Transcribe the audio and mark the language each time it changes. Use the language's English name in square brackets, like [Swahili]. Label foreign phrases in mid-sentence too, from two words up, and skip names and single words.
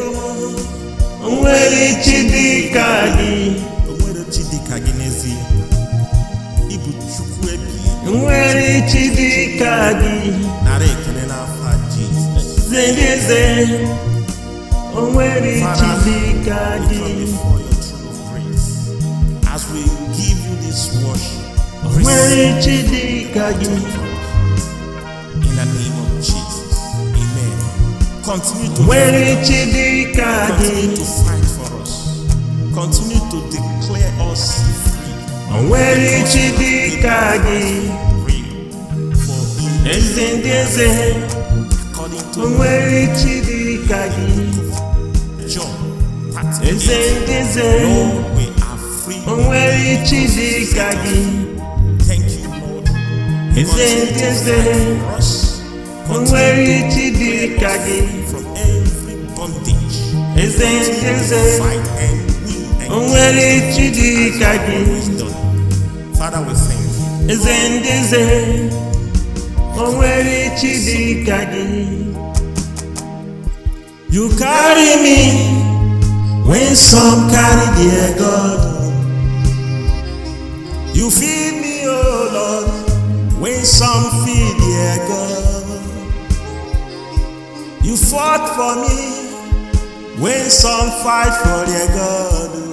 [Igbo] O nweghị chi dị ka gị. o nwere chi dị ka gị n'ezie. Ị bụ Chukwu ebighị ebi. O nweghị chi dị ka gị. Nara ekele n'afa Jizọs. Eze. O nweghị chi dị ka [English] We [Igbo] gị. [English] come before your throne of grace as we give you this worship. [Igbo] O nweghị chi dị ka gị. [English] In the name of Jesus, amen. Continue to [Igbo] O nweghị chi dị ka gị. [English] continue to fight for us. continue to declare us free. [Igbo] O nwere chi dị ka gị, [English] For [Igbo] eze ndị eze. [English] according [Igbo] O [English] to [Igbo] nwere chi dị ka gị, [English] John [Igbo] eze [English] 38, [Igbo] ndị eze. [English] Lord, we are free. [Igbo] O nwere chi dị ka gị, [English] Thank you, Lord. [Igbo] eze ndị eze. [English] For us, [Igbo] O nwere chi dị ka gị, [English] from every bondage. [Igbo] eze ndị eze. [English] Fight and win and [Igbo] O nwere chi dị ka gị, [English] wisdom. Father, we thank you. [Igbo] eze ndị eze. O nwere chi dị ka gị. [English] You carry me when some carry their God. You feed me, oh Lord, when some feed their God. You fought for me when some fight for their God.